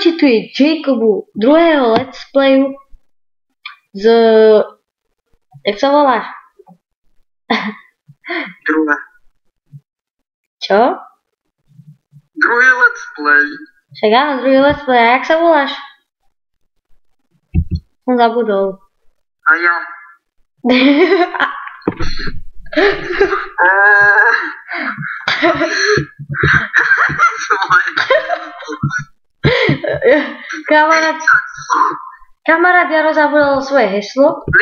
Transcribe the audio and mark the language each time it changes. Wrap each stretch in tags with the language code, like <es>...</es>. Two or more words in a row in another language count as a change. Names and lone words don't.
<sk>či tu je Jacobu druhého</sk> <en>let's playu</en> <sk>z... Jak sa voláš? Druhé. Čo? Druhý</sk> <en>let's play.</en> <sk>Však áno, druhý</sk> <en>let's play.</en> <sk>A jak sa voláš? Som zabudol. A ja. Kamarát Jaro zabudol svoje heslo.</sk>